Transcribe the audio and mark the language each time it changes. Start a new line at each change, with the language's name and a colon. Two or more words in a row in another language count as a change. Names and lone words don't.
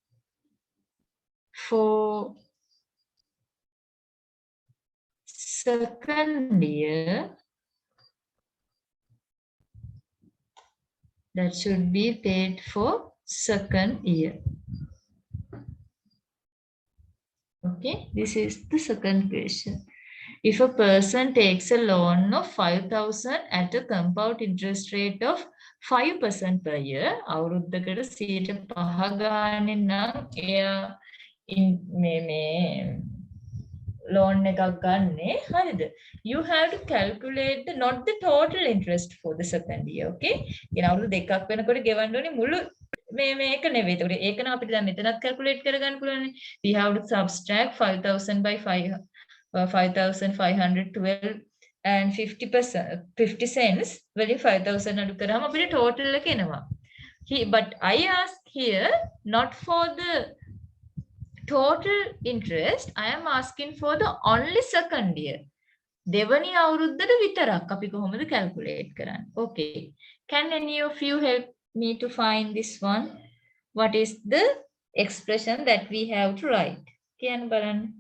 English: for second year, that should be paid for second year. Okay, this is the second question. If a person takes a loan of 5,000 at a compound interest rate of 5% per year,
Sinhala: අවුරුද්දකට 5 ගානෙන් නම් එයා මේ loan එකක් ගන්නෙ. හරිද?
English: You have to calculate the not the total interest for the second year. Okay?
Sinhala: කියන අවුරුදු දෙකක් වෙනකොට ගෙවන්න ඕනේ මුළු මේක නෙවෙයි. ඒකට ඒක නම් අපිට දැන් මෙතනත් calculate කරගන්න පුළුවන්.
English: We have to subtract 5,000 by 5,512 and 50 cents
Sinhala: වලින් 5,000 අඩු කරාම අපිට total එක එනවා.
English: But I ask here not for the total interest, I am asking for the only second year.
Sinhala: දෙවනි අවුරුද්දට විතරක් අපි කොහොමද calculate කරන්නේ?
English: Okay. Can any of you help me to find this one? What is the expression that we have to write?
Sinhala: කියන්න බලන්න.